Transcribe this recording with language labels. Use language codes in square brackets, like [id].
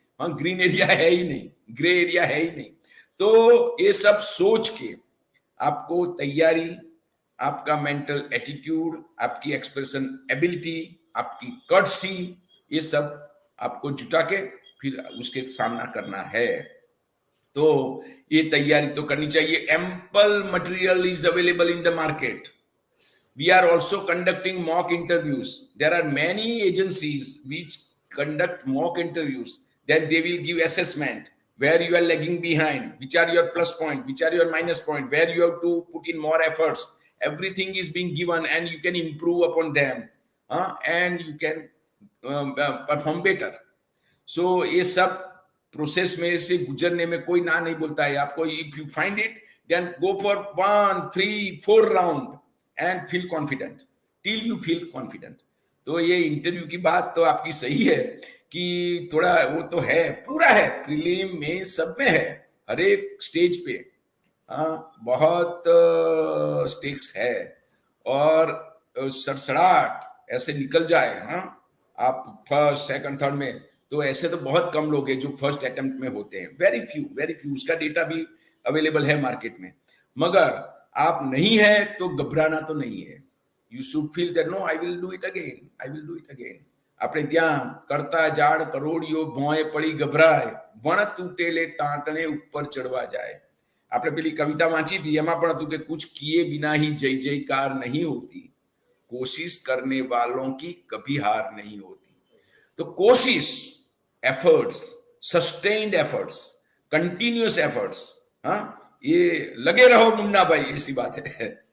[hi] हाँ, green area है ही नहीं, ग्रे एरिया है ही नहीं। तो ये सब सोच के आपको तैयारी, आपका मेंटल एटीट्यूड, आपकी एक्सप्रेशन एबिलिटी, आपकी कर्टसी, ये सब आपको जुटा के फिर उसके सामना करना है। तो ये तैयारी तो करनी चाहिए। [en] Ample material is available in the market. We are also conducting mock interviews. There are many agencies which conduct mock interviews. Then they will give assessment where you are lagging behind, which are your plus point, which are your minus point, where you have to put in more efforts. Everything is being given and you can improve upon them, and you can perform better. [hi] So ये सब process में से गुजरने में कोई ना नहीं बोलता है आपको। [en] If you find it, then go for 1, 3, 4 round and feel confident till you feel confident. [hi] तो ये इंटरव्यू की बात तो आपकी सही है कि थोड़ा वो तो है, पूरा है, प्रीलिम में सब में है, हर एक स्टेज पे बहुत स्टेक्स है, और सड़सड़ाहट ऐसे निकल जाए, हाँ, आप फर्स्ट सेकंड थर्ड में, तो ऐसे तो बहुत कम लोग हैं जो फर्स्ट अटेम्प्ट में होते हैं, वेरी फ्यू। उसका डेटा भी अवेलेबल है मार्केट में। मगर आप नहीं है तो घबराना तो नहीं है। [en] You should feel that no, I will do it again, I will do it again. [gu] આપણે ત્યાં કરતા જાડ કરોડિયો ભોંય પડી ગભરાય, વણ તૂટેલે તાંતણે ઉપર ચડવા જાય। આપણે પેલી કવિતા વાંચી હતી, એમાં પણ હતું કે [hi] कुछ किए बिना ही जय जयकार नहीं होती, [gu] कोशिश करने वालों की कभी हार नहीं होती। [hi] तो कोशिश, efforts, sustained efforts, continuous efforts, हाँ, ये लगे रहो मुन्ना भाई, ऐसी बात है।